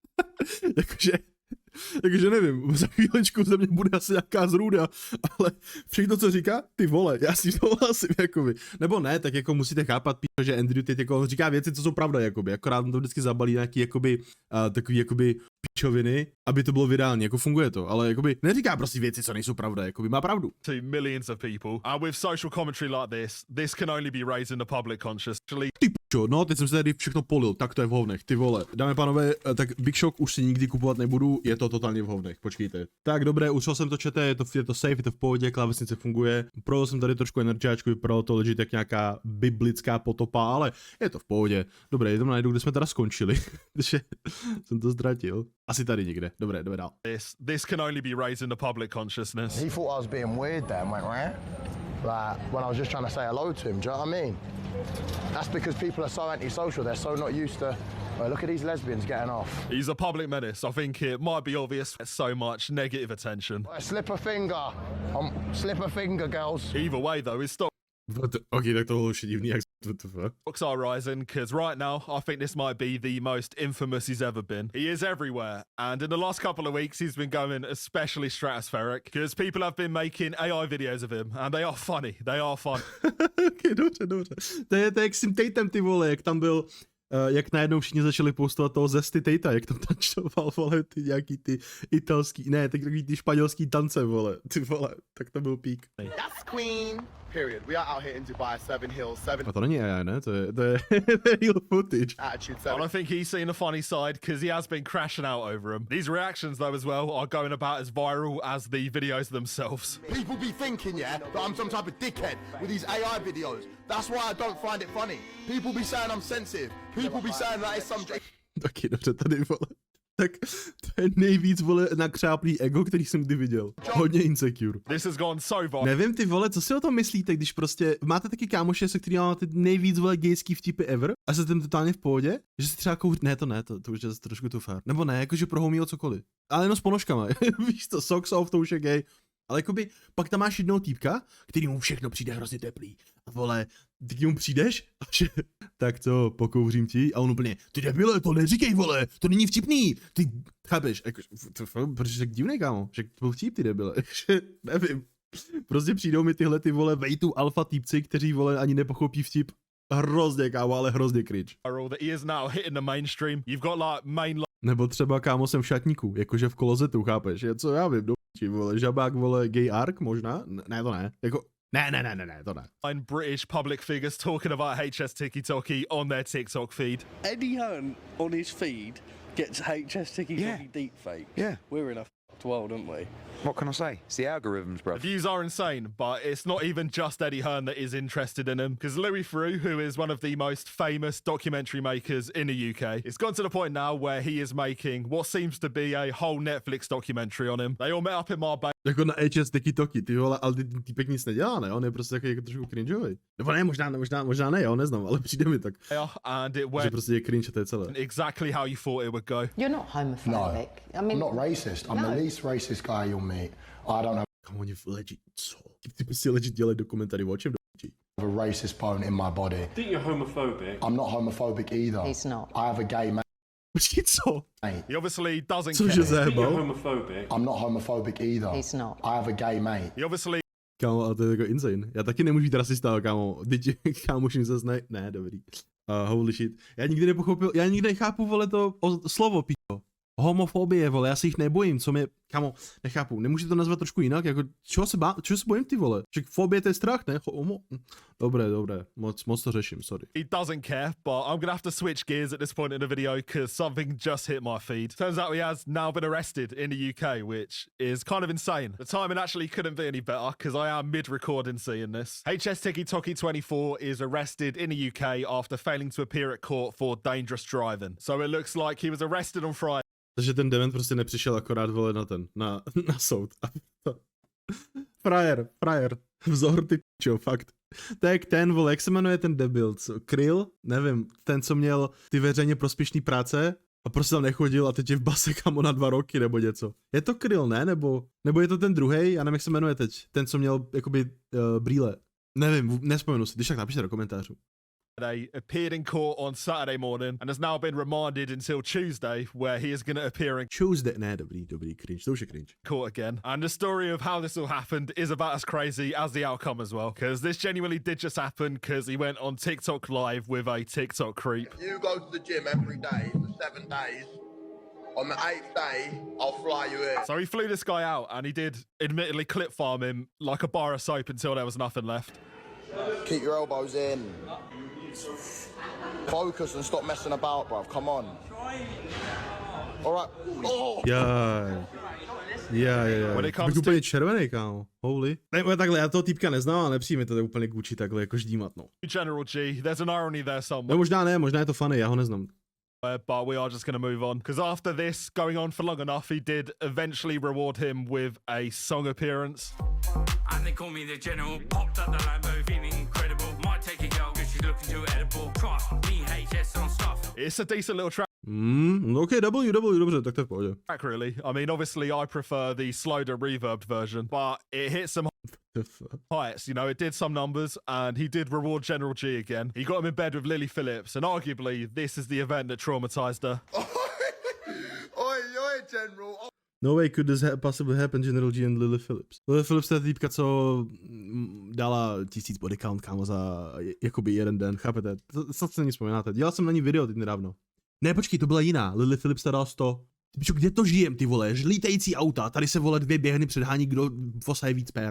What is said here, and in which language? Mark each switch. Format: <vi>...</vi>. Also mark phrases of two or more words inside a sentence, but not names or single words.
<cs>jakože nevím, za chvílečku ze mě bude asi nějaká zrůda, ale všechno, co říká, ty vole, já si souhlasím, jakoby. Nebo ne, tak jako musíte chápat, že Andrew Tate jako říká věci, co jsou pravda, jakoby, akorát to vždycky zabalí nějaký, jakoby, takový, jakoby, pičoviny, aby to bylo virální, jako funguje to, ale jakoby neříká prostě věci, co nejsou pravda, jakoby má pravdu.</cs> <en>To millions of people. And with social commentary like this can only be raised in the public conscious.</en> <cs>Ty pičo, no, teď jsem se tady všechno polil, tak to je v hovnech, ty vole. Dáme pánové, tak Big Shock už si nikdy kupovat nebudu, je to totálně v hovnech, počkejte. Tak dobré, ušel jsem to čete, je to safe, je to v pohodě, klávesnice funguje. Projel jsem tady trošku energiáčku, vypadalo to legit jak nějaká biblická potopa, ale je to v pohodě. Dobré, jdem najdu, kde jsme teda skončili, protože jsem to ztratil. Asi tady někde, dobré, jdeme dál.</cs> <en>This can only be raised in the public consciousness. He thought I was being weird there, mate, right? Like, when I was just trying to say hello to him, do you know what I mean? That's because people are so antisocial, they're so not used to... Oh, look at these lesbians getting off. He's a public menace. I think it might be obvious so much negative attention. Slip a finger. Slip a finger, girls. Either way though, his</en> <cs>Okay, tak to bylo už divný, jak to fakt.</cs> <en>stocks are rising because right now I think this might be the most infamous he's ever been. He is everywhere, and in the last couple of weeks he's been going especially stratospheric because people have been making AI videos of him and they are funny.</en> <cs>Okay, dobře. To je jak s tím Tatem, ty vole, jak tam byl, jak najednou všichni začali postovat toho zesty Tate, jak tam tančoval, vole, ty nějaký ty italský, ne, takový ty španělský tance, vole, ty vole, tak to byl pík.</cs> <en>That's Queen. Period. We are out here in Dubai, 7 Hills, 7</en> <cs>A to není AI, ne? To je</cs> <en>real footage. Attitude, I 7. don't think he's seen the funny side because he has been crashing out over him. These reactions though as well are going about as viral as the videos themselves. People be thinking, yeah, that I'm some type of dickhead with these AI videos. That's why I don't find it funny. People be saying I'm sensitive. People be saying that it's some...</en> <cs>Taky dobře, tady, vole. Tak to je nejvíc, vole, nakřáplý ego, který jsem kdy viděl. Hodně insecure.</cs> <en>This has gone so viral.</en> <cs>Nevím, ty vole, co si o tom myslíte, když prostě máte taky kámoše, se kterými máte nejvíc, vole, gejský vtipy ever a jste tím totálně v pohodě, že si třeba to už je trošku tu fár. Nebo ne, jakože prohoumíl cokoliv. Ale jenom s ponožkama, víš to,</cs> <en>socks off,</en> <cs>to už je gay. Ale jakoby, pak tam máš jednoho týpka, který mu všechno přijde hrozně teplý. A vole, ty k němu přijdeš a že, tak co, pokouřím ti? A on úplně, ty debile, to neříkej, vole, to není vtipný. Ty, chápeš, jako, proč jsi tak divnej, kámo? Že to byl vtip, ty debile, že, nevím. Prostě přijdou mi tyhle, ty vole, vejtu alfa týpci, kteří, vole, ani nepochopí vtip. Hrozně, kámo, ale hrozně cringe.</cs> <en>That he is now hitting the mainstream. You've got like main</en> <cs>Nebo třeba, kámo, jsem v šatníku, jakože v klozetu, chápeš? Je co já vím, do vole, žabák, vole,</cs> <en>gay arc</en> <cs>možná? Ne, to ne. Jako, Ne, to ne.</cs> <en>And British public figures talking about HS Tiki-Toki on their TikTok feed. Eddie Hearn on his feed gets HS Tiki-Toki deepfakes. Yeah. We're in a world, aren't we? What can I say? It's the algorithms, The bro. views are insane, but it's not even just Eddie Hearn that is interested in him, because Louis Theroux, who is one of the most famous documentary makers in the UK, it's gone to the point now where he is making what seems to be a whole Netflix documentary on him. They all met up in Marbella.</en> <cs>Jako na HS Tiki-Toki, ty vole, ale ten týpek nic nedělá, ne? On je prostě jako trošku cringeový. Nebo ne, možná ne, já ho neznám, ale přijde mi tak,</cs> <en>And it</en> <cs>že</cs> <en>went</en> <cs>prostě je cringe a to je celé.</cs> <en>exactly how you thought it would go. You're not homophobic. I mean, I'm not racist. I'm the least racist guy you'll meet. I don't have</en> <cs>Kam oni legit, co? Ty prostě legit dělají dokumentary o čem</cs> <en>a racist bone in my body. I think you're homophobic. I'm not homophobic either. He's not. I have a gay mate.</en> <cs>Počkej, co?</cs> <en>He obviously doesn't</en> <cs>Cože</cs> <en>care. I think you're</en> <cs>zajebal?</cs> <en>homophobic. I'm not homophobic either. He's not. I have a gay mate. He obviously</en> <cs>Kámo, ale to je jako insane. Já taky nemůžu být rasista, kámo. Teď kámoším zase ne, dobrý.</cs> <en>Holy shit.</en> <cs>Já nikdy nechápu, vole, to slovo, píčo. Homofobie, vole, já se jich nebojím, co mě, kámo, nechápu, nemůžete to nazvat trošku jinak, jako, čeho se bojím, ty vole, že fobie to je strach, ne, dobré, moc to řeším, sorry.</cs> <en>he doesn't care, but I'm gonna have to switch gears at this point in the video because something just hit my feed. Turns out he has now been arrested in the UK, which is kind of insane. The timing actually couldn't be any better because I am mid-recording seeing this. HS Tiki-Toki 24 is arrested in the UK after failing to appear at court for dangerous driving. So it looks like he was arrested on Friday.</en> <cs>Takže ten dement prostě nepřišel akorát, vole, na soud. Frajer, vzor, ty pičo, fakt. To je jak ten, vole, jak se jmenuje ten debil, co? Kryl? Nevím, ten, co měl ty veřejně prospěšný práce a prostě tam nechodil a teď je v base kamo na 2 roky nebo něco. Je to Kryl, ne? Nebo je to ten druhej? Já nevím, jak se jmenuje teď. Ten, co měl, jakoby, brýle. Nevím, nespomenu si, když tak napište do komentářů.</cs> <en>Appeared in court on Saturday morning and has now been remanded until Tuesday, where he is going to appear in Tuesday,</en> <cs>ne, dobrý, cringe, to už je cringe.</cs> <en>court again. And the story of how this all happened is about as crazy as the outcome as well, because this genuinely did just happen because he went on TikTok live with a TikTok creep. You go to the gym every day for 7 days. On the 8th day, I'll fly you in. So he flew this guy out and he did admittedly clip farm him like a bar of soap until there was nothing left. Keep your elbows in. Focus and stop messing about, bruv. Come on. All right. Oh. Já. When it comes</en> <cs>Bych úplně červený, kámo. Holy. Ne, takhle, já toho týpka neznám a nepřijme to úplně Gucci takhle jako ždímat, no.</cs> <en>General G, there's an irony there</en> <cs>No</cs> <en>somewhere.</en> <cs>možná je to funny, já ho neznám.</cs> <en>But we are just going to move on. Because after this, going on for long enough, he did eventually reward him with a song appearance. And they call me the general. Popped up the Lambo, feeling incredible. Might take a girl because she's looking too edible. Trust me, HS on stuff. It's a decent little track,</en> <cs>Okay, W, dobře, tak to je v pohodě.</cs> <en>really. I mean, obviously, I prefer the slowed reverbed version, but it hit some heights. You know, it did some numbers, and he did reward General G again. He got him in bed with Lily Phillips, and arguably, this is the event that traumatized her. Oi, General. No way could this possibly happen, General G and Lily Phillips.</en> <cs>Lily Phillips to je týpka, co dala 1000 body count, kámo, za jakoby jeden den, chápete? To snad se ní vzpomínáte. Dělal jsem na ní video teď nedávno. Ne, počkej, to byla jiná. Lily Phillips dala 100. Ty pičo, kde to žijem, ty vole? Lítající auta, tady se, vole, 2 běhny předhání, kdo vosaje víc pér.</cs>